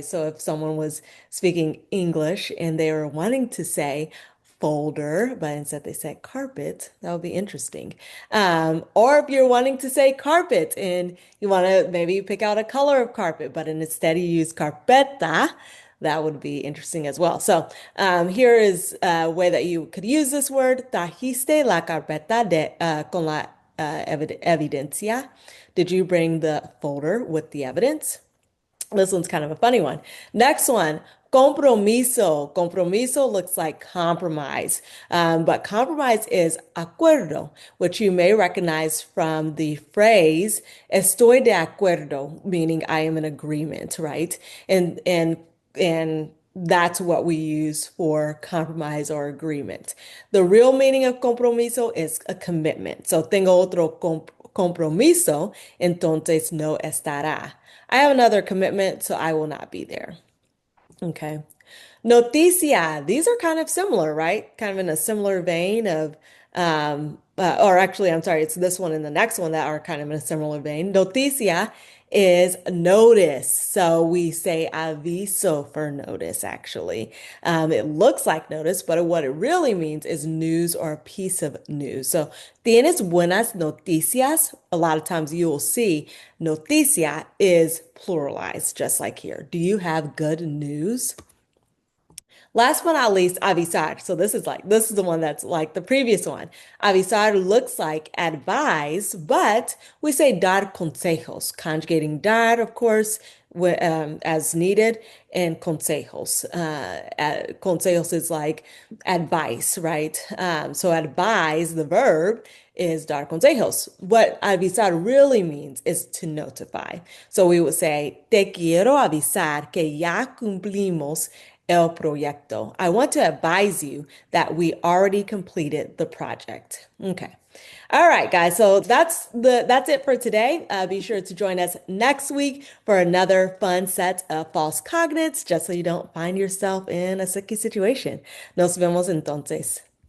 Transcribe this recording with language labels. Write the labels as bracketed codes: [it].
[en] So if someone was speaking English and they were wanting to say folder, but instead they said carpet, that would be interesting. Or if you're wanting to say carpet and you want to maybe pick out a color of carpet, but instead you use carpeta, that would be interesting as well. So here is a way that you could use this word. [es] Trajiste la carpeta con la evidencia. [en] Did you bring the folder with the evidence? This one's kind of a funny one. Next one, compromiso. Compromiso looks like compromise, but compromise is acuerdo, which you may recognize from the phrase [es] estoy de acuerdo, [en] meaning I am in agreement, right? And that's what we use for compromise or agreement. The real meaning of compromiso is a commitment. [es] So tengo otro compromiso, entonces no estará. [en] I have another commitment, so I will not be there. Okay. Noticia. These are kind of similar, right? Kind of in a similar vein of, or actually, I'm sorry, it's this one and the next one that are kind of in a similar vein. Noticia is notice. So we say aviso for notice, actually. It looks like notice, but what it really means is news or a piece of news. [es] So tienes buenas noticias. [en] A lot of times you will see noticia is pluralized, just like here. Do you have good news? Last but not least, avisar. So this is the one that's like the previous one. Avisar looks like advise, but we say dar consejos, conjugating dar, of course, as needed, and consejos. Consejos is like advice, right? So advise, the verb, is dar consejos. What avisar really means is to notify. So we would say, [es] te quiero avisar que ya cumplimos el proyecto. [en] I want to advise you that we already completed the project. Okay. All right, guys. So that's it for today. Be sure to join us next week for another fun set of false cognates, just so you don't find yourself in a sticky situation. [es] Nos vemos entonces.